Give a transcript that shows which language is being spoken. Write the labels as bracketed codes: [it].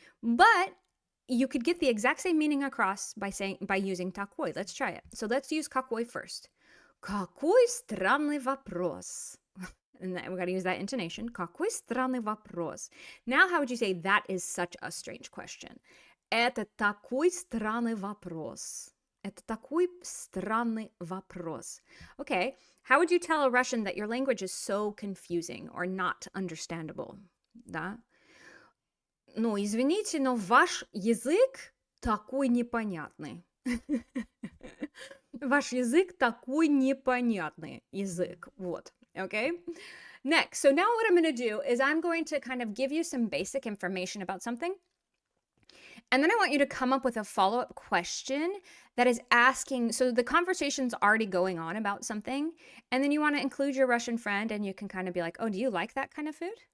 [en] But you could get the exact same meaning across by using takoy. Let's try it. So let's use takoy first. [ru] Какой странный вопрос. [en] And we got to use that intonation. [ru] Какой странный вопрос. [en] Now, how would you say that is such a strange question? [ru] Это такой странный вопрос. Это такой странный вопрос. [en] Okay, how would you tell a Russian that your language is so confusing or not understandable? [ru] Да? Ну, извините, но ваш язык такой непонятный. Ваш язык такой непонятный язык. Вот. [en] Okay. Next, so now what I'm going to do is I'm going to kind of give you some basic information about something. And then I want you to come up with a follow-up question that is asking, so the conversation's already going on about something, and then you want to include your Russian friend and you can kind of be like, oh, do you like that kind of food?